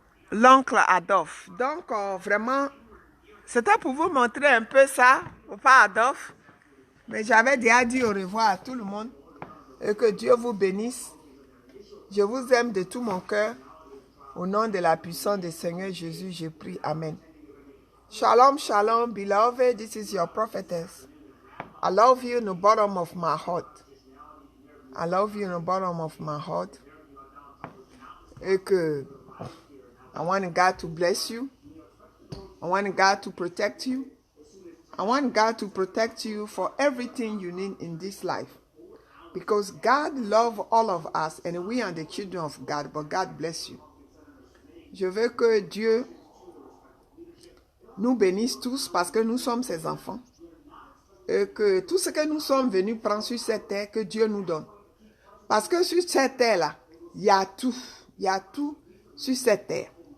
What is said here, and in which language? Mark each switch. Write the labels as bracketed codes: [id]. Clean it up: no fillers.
[fr] L'oncle Adolphe. Donc, vraiment, c'était pour vous montrer un peu ça, pas Adolphe. Mais j'avais déjà dit au revoir à tout le monde. Et que Dieu vous bénisse. Je vous aime de tout mon cœur. Au nom de la puissance du Seigneur Jésus, je prie. [en] Amen. Shalom, shalom, beloved. This is your prophetess. I love you in the bottom of my heart. I love you in the bottom of my heart. [fr] Et que [en] I want God to bless you. I want God to protect you. I want God to protect you for everything you need in this life. Because God loves all of us and we are the children of God, but God bless you. [fr] Je veux que Dieu nous bénisse tous parce que nous sommes ses enfants. Et que tout ce que nous sommes venus prendre sur cette terre, que Dieu nous donne. Parce que sur cette terre-là, il y a tout. Il y a tout sur cette terre.